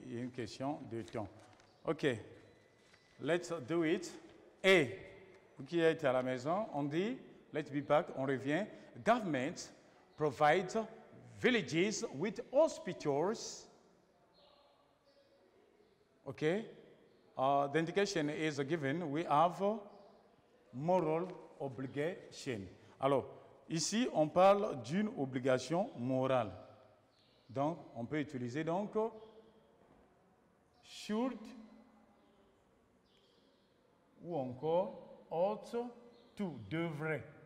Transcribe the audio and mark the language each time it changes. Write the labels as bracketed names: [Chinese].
[French] Il y a une question de temps. OK. [English] Let's do it. [French] Et, vous qui êtes à la maison, on dit, [English] let's be back, [French] on revient. [English] Government provides villages with hospitals. OK. The indication is given. We have moral obligation. [French] Alors, ici, on parle d'une obligation morale. Donc, on peut utiliser donc should ou encore ought to, devrait.